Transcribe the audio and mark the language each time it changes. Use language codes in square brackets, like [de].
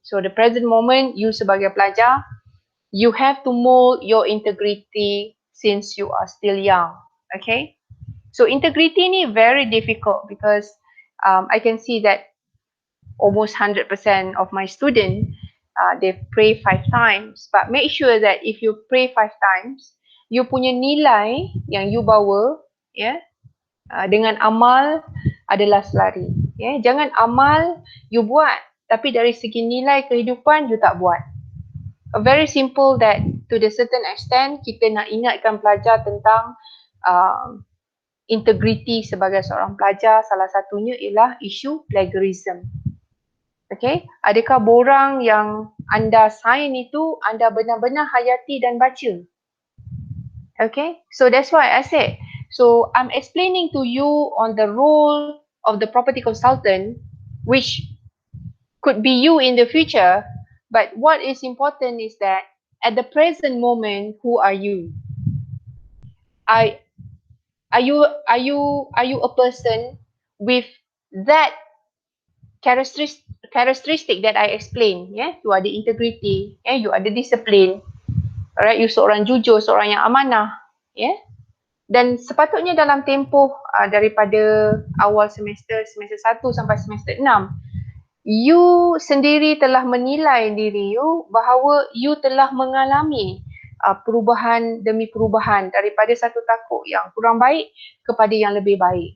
[en] So the present moment, you [ms] sebagai pelajar, [en] you have to mold your integrity since you are still young. Okay, so integrity ni very difficult because I can see that almost 100% of my students, they pray 5 times. But make sure that if you pray 5 times, [ms] you punya nilai yang you bawa, ya, dengan amal adalah selari. Ya, jangan amal you buat, tapi dari segi nilai kehidupan you tak buat. [en] Very simple that to the certain extent [ms] kita nak ingatkan pelajar tentang integriti sebagai seorang pelajar. Salah satunya ialah isu plagiarism. Okay, adakah borang yang anda sign itu anda benar-benar hayati dan baca? [en] Okay, so that's why I said, so I'm explaining to you on the role of the property consultant, which could be you in the future, but what is important is that at the present moment, who are you? Are you a person with that characteristic that I explained, yeah? You ada integrity, yeah? You ada discipline, alright? [ms] You seorang jujur, seorang yang amanah, yeah? Dan sepatutnya dalam tempoh daripada awal semester 1 sampai semester 6, you sendiri telah menilai diri you bahawa you telah mengalami perubahan demi perubahan daripada satu takuk yang kurang baik kepada yang lebih baik.